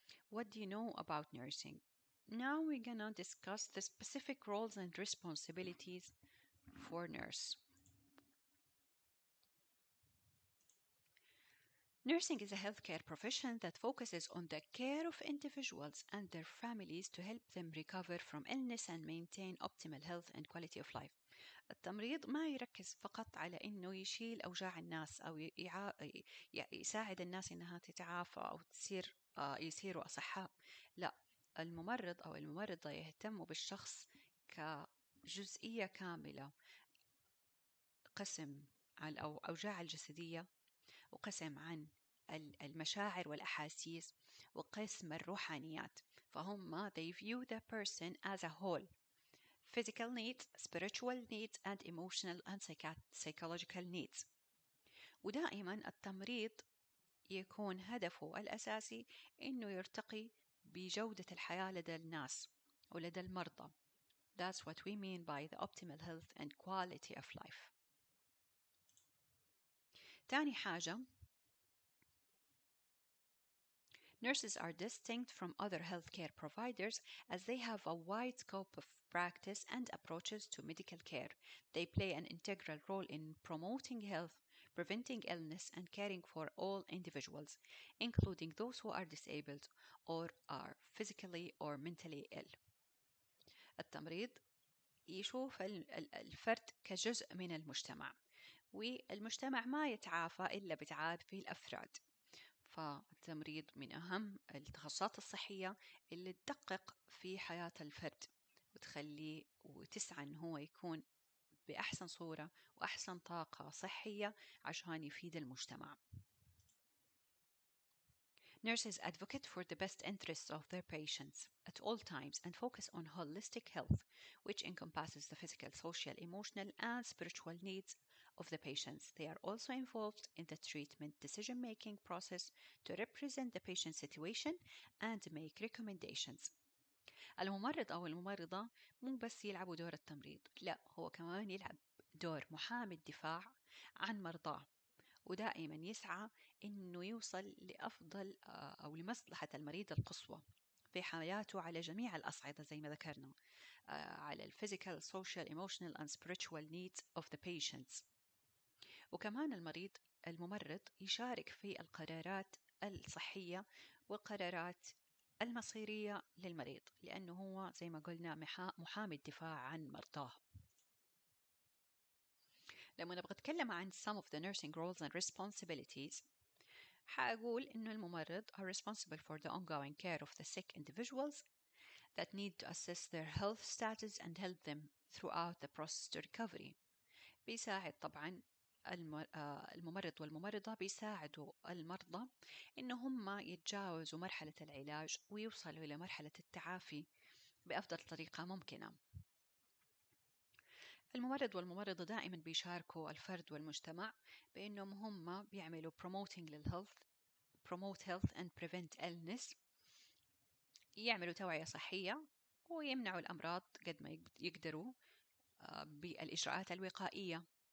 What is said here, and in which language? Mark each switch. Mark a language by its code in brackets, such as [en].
[en] What do you know about nursing? Now we're gonna discuss the specific roles and responsibilities for nurse. Nursing is a healthcare profession that focuses on the care of individuals and their families to help them recover from illness and maintain optimal health and quality of life. [ar] التمريض ما يركز فقط على إنه يشيل أوجاع الناس أو يساعد الناس إنها تتعافى أو يصيروا أصحاء. لا، الممرض أو الممرضة يهتموا بالشخص كجزئية كاملة، قسم عن الأوجاع الجسدية، وقسم عن المشاعر والأحاسيس، وقسم الروحانيات. فهم [en] they view the person as a whole: physical needs, spiritual needs, and emotional and psychological needs. [ar] ودائما التمريض يكون هدفه الأساسي إنه يرتقي بجودة الحياة لدى الناس ولدى المرضى. [en] That's what we mean by the optimal health and quality of life. [ar] تاني حاجة، [en] nurses are distinct from other healthcare providers as they have a wide scope of practice and approaches to medical care. They play an integral role in promoting health, preventing illness, and caring for all individuals, including those who are disabled or are physically or mentally ill. [ar] التمريض يشوف الفرد كجزء من المجتمع، والمجتمع ما يتعافى إلا بتعافي الأفراد. فالتمريض من أهم التخصصات الصحية اللي تدقق في حياة الفرد وتخليه وتسعى إن هو يكون بأحسن صورة وأحسن طاقة صحية عشان يفيد المجتمع. [en] Nurses advocate for the best interests of their patients at all times and focus on holistic health, which encompasses the physical, social, emotional, and spiritual needs of the patients. They are also involved in the treatment decision-making process to represent the patient's situation and make recommendations. [ar] الممرض أو الممرضة مو بس يلعبوا دور التمريض، لا، هو كمان يلعب دور محامي الدفاع عن مرضاه، ودائما يسعى إنه يوصل لأفضل أو لمصلحة المريض القصوى في حياته على جميع الأصعدة زي ما ذكرنا، على [en] physical, social, emotional and spiritual needs of the patients. [ar] وكمان الممرض يشارك في القرارات الصحية والقرارات المصيرية للمريض، لأنه هو زي ما قلنا محامي الدفاع عن مرضاه. لما نبغى نتكلم عن [en] some of the nursing roles and responsibilities، [ar] حأقول إنه الممرض [en] are responsible for the ongoing care of the sick individuals that need to assess their health status and help them throughout the process to recovery. [ar] بيساعد طبعا الممرض والممرضة بيساعدوا المرضى إن هم يتجاوزوا مرحلة العلاج ويوصلوا إلى مرحلة التعافي بأفضل طريقة ممكنة. الممرض والممرضة دائما بيشاركوا الفرد والمجتمع بأنهم هم بيعملوا promoting للhealth، [en] promote health and prevent illness، [ar] يعملوا توعية صحية ويمنعوا الأمراض قد ما يقدروا بالإجراءات الوقائية.